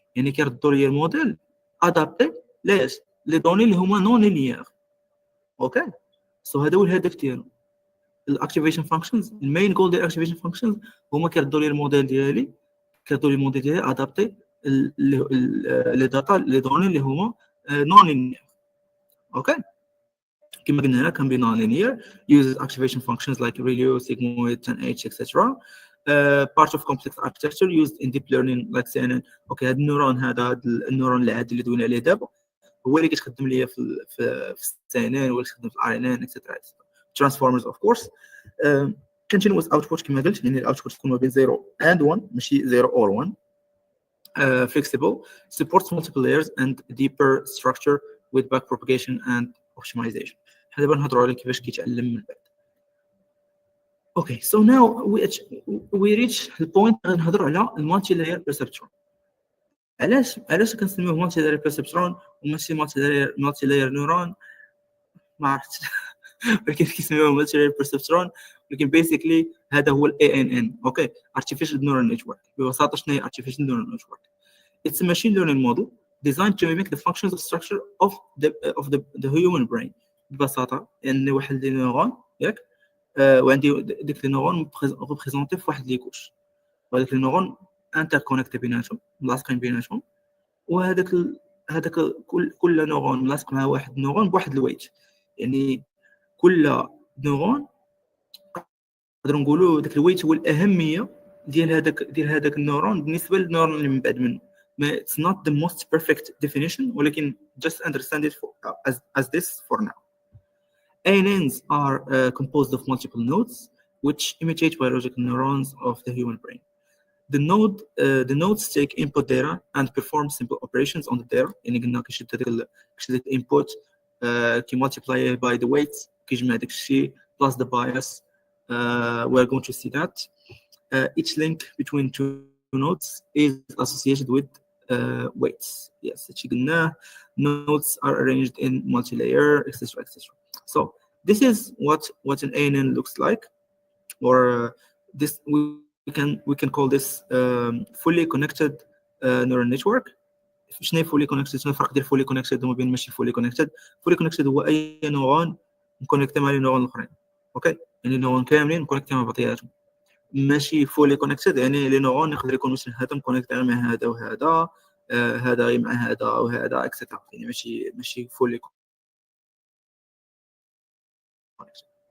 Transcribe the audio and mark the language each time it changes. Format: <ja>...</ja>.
<ar>يعني كيردوا لي الموديل ادابتي لي دوني اللي هما نون لينيير. اوكي. سو هذا هو الهدف ديالو الاكتيفيشن فانكشنز. المين جول ديال الاكتيفيشن فانكشنز هما كيردوا لي الموديل ديالي ادابتي لي داتا لي دوني اللي هما نون لينيير. اوكي. كما قلنا هنا</ar> <en>can be non-linear, uses activation functions like ReLU, sigmoid, 10H, etc. Part of complex architecture used in deep learning like CNN.</en> <ar>اوكي. هذا النورون هذا النورون العادي اللي دوينا عليه دابا هو اللي كتخدم ليا في CNN ولا كتخدم في RNN etc.</ar> <en>Transformers of course. Continuous output</en> <ar>كما قلت، يعني الاوتبوت تكون ما بين 0 and 1 ماشي 0 or 1.</ar> <en>Flexible, supports multiple layers and deeper structure with backpropagation and optimization.</en> <ar>حنا دابا نهضروا على كيفاش كيتعلم من بعد.</ar> <en>Okay, so now we reach the point</en> <ar>غنهضروا على المالتي لاير بيرسبترون. علاش كنسميوه مالتي لاير بيرسبترون وماشي مالتي لاير نيورون؟ ما عرفتش ولكن كيسميوه مالتي لاير بيرسبترون، ولكن بيسيكلي هذا هو الاي ان ان. اوكي.</ar> <en>artificial neural network.</en> <ar>ببساطه شنو هي</ar> <en>artificial neural network؟ It's a machine learning model designed to mimic the functions of structure of the human brain.</en> <ar>ببساطه ان واحد لي نورون ياك وعندي ديك لي نورون ريبريزونتي في واحد لي كوش، وهذاك لي نورون انتركونيكتي بيناتهم ملاصقين بيناتهم، وهذاك هذاك كل نورون ملاصق مع واحد نورون بواحد الويت. يعني كل نورون نقدروا نقولوا داك الويت هو الاهميه ديال هذاك النورون بالنسبه للنورون اللي من بعد منه.</ar> <en>It's not the most perfect definition ولكن just understand it as this for now. ANNs are composed of multiple nodes which imitate biological neurons of the human brain. The nodes take input data and perform simple operations on the data.</en> <ar>يعني قلنا كيشد هذاك الانبوت كي</ar> <en>multiply by the weights</en> <ar>كيجمع داك الشيء</ar> <en>plus the bias. We're going to see that each link between two nodes is associated with weights. Yes, nodes are arranged in multi-layer, etc., etc. So this is what an ANN looks like, or this we can call this fully connected neural network.</en> <ar>شنو fully connected؟ شنو الفرق ديال fully connected وما بين ماشي fully connected؟ fully connected هو اي نورون مكونيكتي مع لي نورون الاخرين، اوكي، يعني نورون كاملين مكونيكتي مع بعضياتهم. ماشي فولي كونيكتد يعني لي نورون يقدر يكون مثلا هذا مكونيكتي مع هذا وهذا، هذا مع هذا وهذا اكسترا، يعني ماشي فولي كونيكتد.</ar>